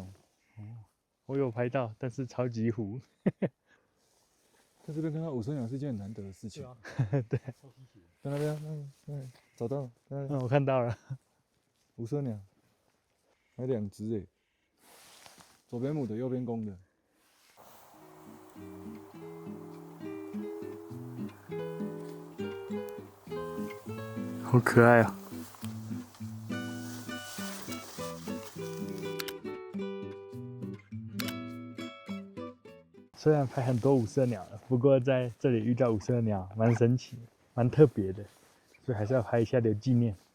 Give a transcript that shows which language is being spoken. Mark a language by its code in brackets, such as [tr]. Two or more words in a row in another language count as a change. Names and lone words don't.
[zh] 哦，我有拍到，但是超級糊。在這邊看到五色鳥是一件很難得的事情。對。在那邊，找到了。我看到了。五色鳥，還2只誒，左邊母的，右邊公的。好可愛啊！虽然拍很多五色鳥了，不過在這裡遇到五色鳥，蠻神奇，蠻特別的，所以還是要拍一下留紀念。